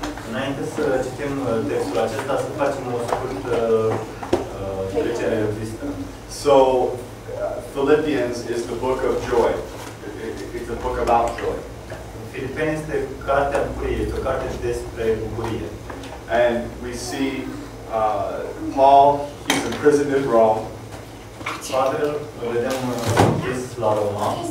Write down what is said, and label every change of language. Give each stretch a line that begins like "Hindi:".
Romanian: Înainte să citim textul acesta, să facem o scurtă trecere în revistă.
English: So, Philippians is the book of joy. It's a book about joy.
Romanian: Filipeni este cartea bucuriei, este o carte despre bucurie.
English: And we see Paul, he's imprisoned in Rome.
Romanian: Pavel, îl vedem închis la Roma.